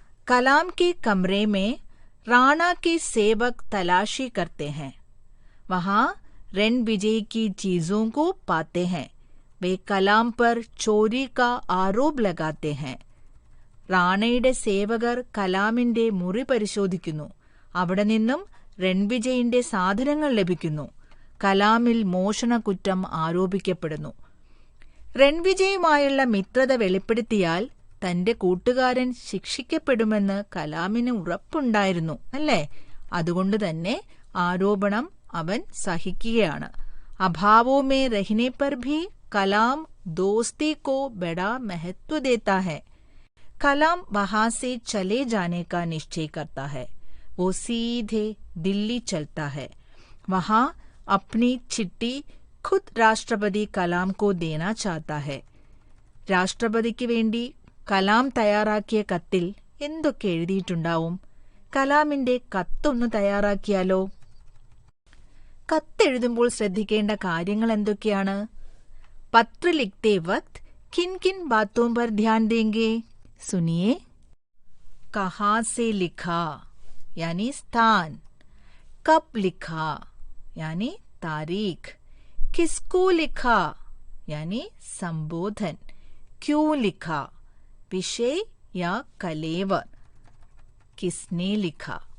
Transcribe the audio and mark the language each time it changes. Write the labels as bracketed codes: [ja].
[hi] कलाम के कमरे में राणा के सेवक तलाशी करते हैं. वहां रणविजय की चीजों को पाते हैं. वे कलाम पर चोरी का आरोप लगाते हैं. [ml] റാണയുടെ സേവകർ കലാമിന്റെ മുറി പരിശോധിക്കുന്നു. അവിടെ നിന്നും रणविजयന്റെ സാധനങ്ങൾ ലഭിക്കുന്നു. കലാമിൽ മോഷണക്കുറ്റം ആരോപിക്കപ്പെടുന്നു. रणविजയുമായുള്ള മിത്രത വെളിപ്പെടുത്തിയാൽ തന്റെ കൂട്ടുകാരൻ ശിക്ഷിക്കപ്പെടുമെന്ന് കലാമിന് ഉറപ്പുണ്ടായിരുന്നു, അല്ലേ? അതുകൊണ്ട് തന്നെ ആരോപണം അവൻ സഹിക്കുകയാണ്. [hi] അഭാവോ മേ രഹ്നെ പർ ഭി കലാം ദോസ്തി കോ ബഡാ महत्व देता है. कलाम वहां से चले जाने का निश्चय करता है. वो सीधे दिल्ली चलता है. वहां अपनी चिट्ठी खुद राष्ट्रपति कलाम को देना चाहता है. [ml] രാഷ്ട്രപതിക്ക് വേണ്ടി കലാം തയ്യാറാക്കിയ കത്തിൽ എന്തൊക്കെ എഴുതിയിട്ടുണ്ടാവും? കലാമിന്റെ കത്തൊന്ന് തയ്യാറാക്കിയാലോ? കത്തെഴുതുമ്പോൾ ശ്രദ്ധിക്കേണ്ട കാര്യങ്ങൾ എന്തൊക്കെയാണ്? [hi] പത്ര ലിഖ്തേ വക്ത് കിൻ കിൻ ബാത്തോं पर ध्यान देंगे? सुनिए. कहाँ से लिखा यानी स्थान, कब लिखा यानी तारीख, किसको लिखा यानी संबोधन, क्यों लिखा विषय या कलेवर, किसने लिखा.